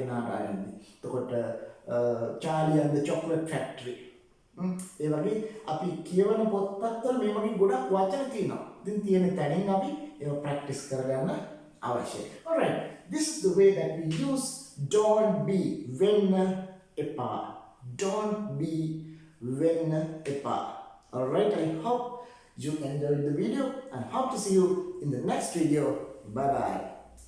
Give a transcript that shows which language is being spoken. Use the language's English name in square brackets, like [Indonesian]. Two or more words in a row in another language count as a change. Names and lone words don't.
[Sinhala] නාරායන එතකොට Charlie and the Chocolate Factory ඒ වගේ අපි කියවන පොත්පත්වල මේ වගේ ගොඩක් වචන තියෙනවා. ඉතින් තියෙන තැනින් අපි ඒව ප්‍රැක්ටිස් කරගන්න අවශ්‍යයි. [English] Alright, this is the way that we use don't be [Sinhala] වෙන්න එපා. [English] Don't be [Sinhala] වෙන්න එපා. [English] Alright, I hope you enjoyed the video and hope to see you in the next video. Bye bye.